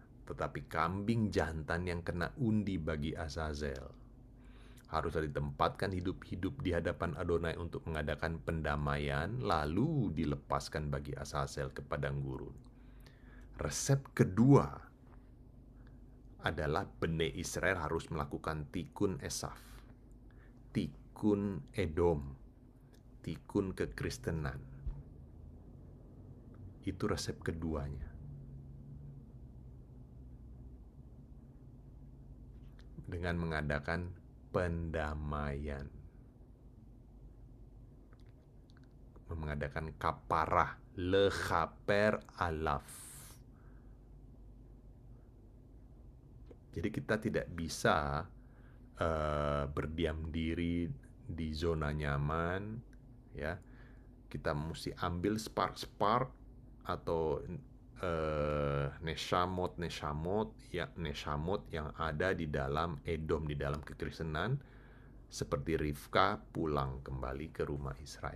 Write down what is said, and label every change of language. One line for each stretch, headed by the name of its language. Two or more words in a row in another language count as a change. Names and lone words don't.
Indonesian: Tetapi kambing jantan yang kena undi bagi Azazel haruslah ditempatkan hidup-hidup di hadapan Adonai untuk mengadakan pendamaian, lalu dilepaskan bagi Azazel ke padang gurun. Resep kedua adalah Bene Israel harus melakukan tikun Esaf, tikun Edom, tikun kekristenan. Itu resep keduanya. Dengan mengadakan pendamaian, mengadakan kaparah,
Hebrew: לכפר עליו.
Indonesian: Jadi kita tidak bisa berdiam diri di zona nyaman, ya. Kita mesti ambil spark atau neshamot yang ada di dalam Edom, di dalam kekristenan, seperti Rivka pulang kembali ke rumah Israel.